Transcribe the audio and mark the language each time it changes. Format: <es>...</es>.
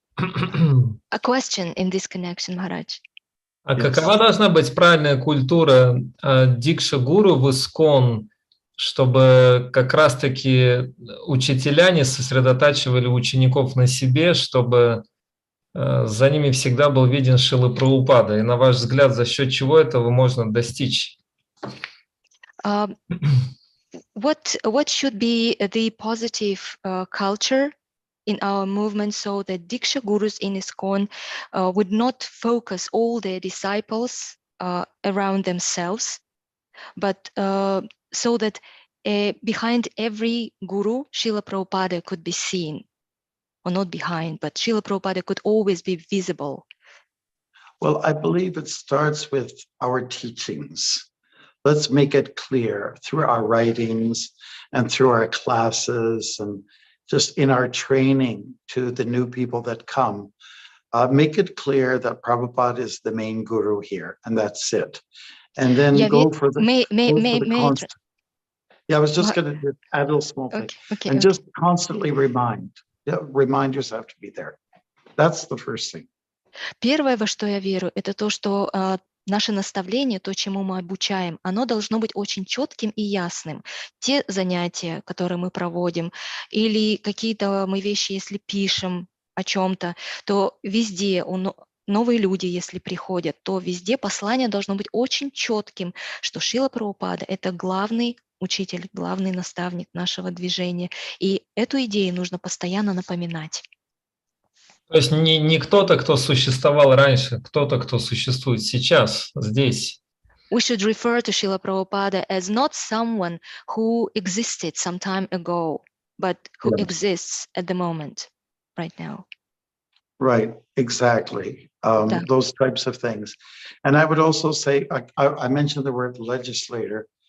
<en>A question in this connection, Maharaj.</en> <ru>А какова должна быть правильная культура дикша-гуру в Искон, чтобы как раз-таки учителя не сосредотачивали учеников на себе, чтобы за ними всегда был виден Шрила Прабхупада? И на ваш взгляд, за счет чего этого можно достичь?</ru> <en>What should be the positive culture in our movement so that Diksha Gurus in ISKCON would not focus all their disciples around themselves, but so that behind every Guru, Srila Prabhupada could be seen, or not behind, but Srila Prabhupada could always be visible. Well, I believe it starts with our teachings. Let's make it clear through our writings and through our classes and just in our training to the new people that come. Make it clear that Prabhupada is the main guru here, and that's it. And then go for the constant. Yeah, I was just going to add a little small thing. Okay. Just constantly remind yourself to be there. That's the first thing.</en> <ru>Первое, во что я верю, это то, что наше наставление, то, чему мы обучаем, оно должно быть очень четким и ясным. Те занятия, которые мы проводим, или какие-то мы вещи, если пишем о чем-то, то везде новые люди, если приходят, то везде послание должно быть очень четким, что Шрила Прабхупада – это главный учитель, главный наставник нашего движения. И эту идею нужно постоянно напоминать. То есть не кто-то, кто существовал раньше, кто-то, кто существует сейчас, здесь.</ru> <en>We should refer to Srila Prabhupada as not someone who existed some time ago, but who exists at the moment, right now. Right, exactly. Those types of things. And I would also say, I mentioned the word legislature.</en>